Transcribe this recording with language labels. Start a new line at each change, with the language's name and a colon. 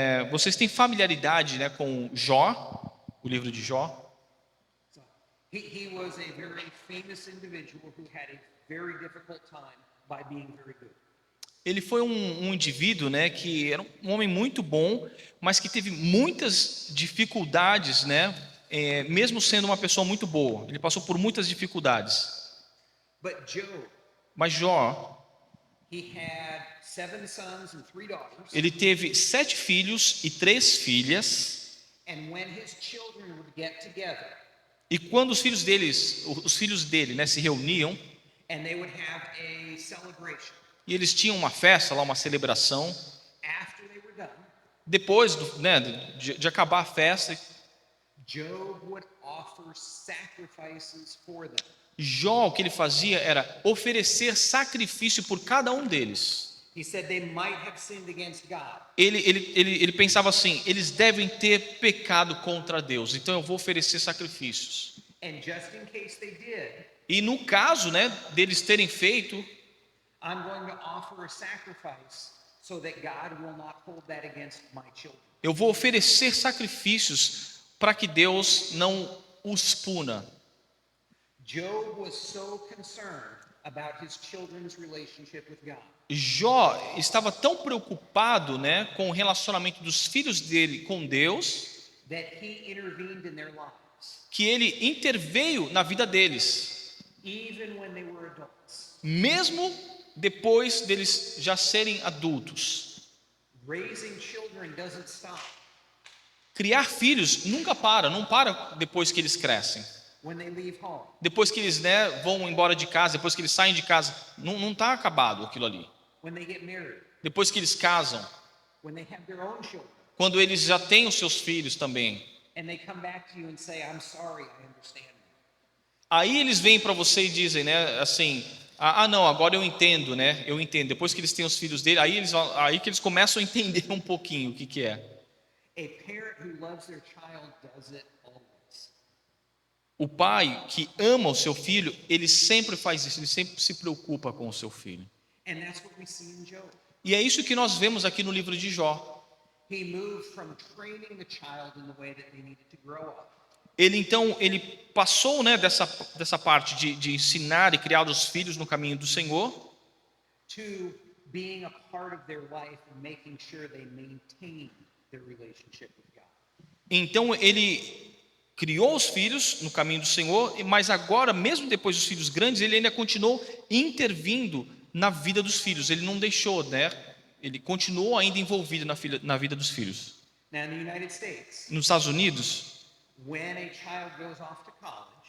Portuguese: Vocês têm familiaridade, né, com Jó, o livro de Jó?
English: So, he was a very famous individual who had a very difficult time by being very good.
Portuguese: Ele foi um indivíduo, né, que era um homem muito bom, mas que teve muitas dificuldades, né, mesmo sendo uma pessoa muito boa. Ele passou por muitas dificuldades.
English: But Job,
Portuguese: Mas Jó,
English: he had 7 sons and 3 daughters.
Portuguese: ele teve 7 filhos e 3 filhas.
English: And when his children would get together
Portuguese: E quando os filhos dele, né, se reuniam,
English: and they would have a celebration,
Portuguese: e eles tinham uma festa lá, uma celebração,
English: after they were done,
Portuguese: depois de acabar a festa,
English: Job would offer sacrifices for them.
Portuguese: Jó, o que ele fazia era oferecer sacrifício por cada um deles.
English: He said they might have sinned against God.
Portuguese: Ele pensava assim: eles devem ter pecado contra Deus, então eu vou oferecer sacrifícios.
English: And just in case they did,
Portuguese: E no caso, né, deles terem feito,
English: I'm going to offer a sacrifice so that God will not hold that against my children.
Portuguese: eu vou oferecer sacrifícios para que Deus não os puna.
English: Job was so concerned about his children's relationship with God
Portuguese: Jó estava tão preocupado, né, com o relacionamento dos filhos dele com Deus,
English: that he intervened in their lives,
Portuguese: que ele interveio na vida deles,
English: even when they were adults.
Portuguese: mesmo depois deles já serem adultos.
English: Raising children doesn't stop.
Portuguese: Criar filhos nunca não para depois que eles crescem.
English: When they leave home,
Portuguese: Depois que eles, né, vão embora de casa, depois que eles saem de casa, não está acabado aquilo ali.
English: when they get married,
Portuguese: Depois que eles casam,
English: when they have their own children,
Portuguese: quando eles já têm os seus filhos também,
English: and they come back to you and say, I'm sorry, I understand now.
Portuguese: aí eles vêm para você e dizem, né, assim, não, agora eu entendo, né, eu entendo. Depois que eles têm os filhos dele, aí que eles começam a entender um pouquinho o que é.
English: A parent who loves their child does it always.
Portuguese: O pai que ama o seu filho, ele sempre faz isso, ele sempre se preocupa com o seu filho.
English: And that's what we see in Job.
Portuguese: E é isso que nós vemos aqui no livro de Jó.
English: He moved from training the child in the way that they needed to grow up
Portuguese: Ele passou, né, dessa parte de ensinar e criar os filhos no caminho do Senhor,
English: to being a part of their life and making sure they maintain their relationship with God.
Portuguese: então ele criou os filhos no caminho do Senhor, mas agora, mesmo depois dos filhos grandes, ele ainda continuou intervindo na vida dos filhos. Ele não deixou, né? Ele continuou ainda envolvido na vida dos filhos.
English: Now, in the United States,
Portuguese: Nos Estados Unidos,
English: when a child goes off to college